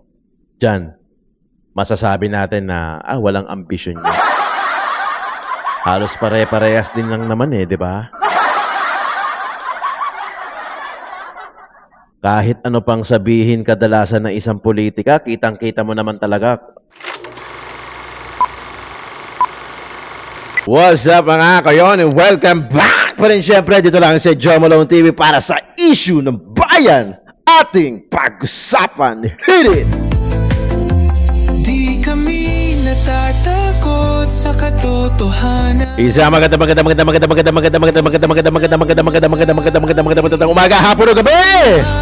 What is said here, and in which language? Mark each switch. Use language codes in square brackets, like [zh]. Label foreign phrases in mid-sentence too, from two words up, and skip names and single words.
[tl] Diyan, masasabi natin na, walang ambisyon niya. Halos pare-parehas din lang naman di ba? Kahit ano pang sabihin kadalasan ng isang politika, kitang-kita mo naman talaga. [en] What's up [tl] mga kayon [en] and welcome back [tl] pa rin syempre dito lang sa Joe Malone TV para sa issue ng bayan ating pag-usapan. [en] Hit it! [tl] Di kami natatakot sa katotohanan. Isa magandang umaga, hapon o gabi!